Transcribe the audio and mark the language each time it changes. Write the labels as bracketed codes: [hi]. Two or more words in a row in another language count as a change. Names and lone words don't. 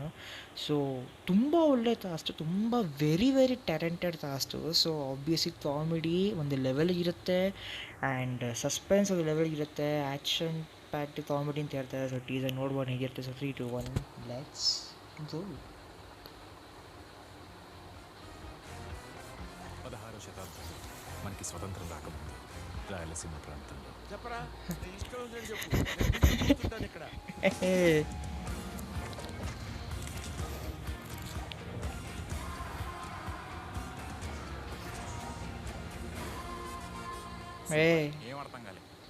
[kn] ಸೊ ತುಂಬ ಒಳ್ಳೆ ಕಾಸ್ಟು, ತುಂಬ [en] very talented cast. so obviously [kn] ಕಾಮಿಡಿ ಒಂದು ಲೆವೆಲ್ಗೆ ಇರುತ್ತೆ, [en] and suspense [kn] ಒಂದು ಲೆವೆಲ್ಗೆ ಇರುತ್ತೆ, [en] action packed comedy [kn] ಅಂತ ಹೇಳ್ತಾರೆ. ಸೊ ಟೀಸರ್ ನೋಡ್ಬೋದು ಹೇಗಿರುತ್ತೆ. [en] so 3, 2, 1 let's go. [te] 16వ శతాబ్దంలో మనకి స్వతంత్రం రాకముందు రాయలసీమ ప్రాంతంలో ఇక్కడ ఏం అర్థం కాలే.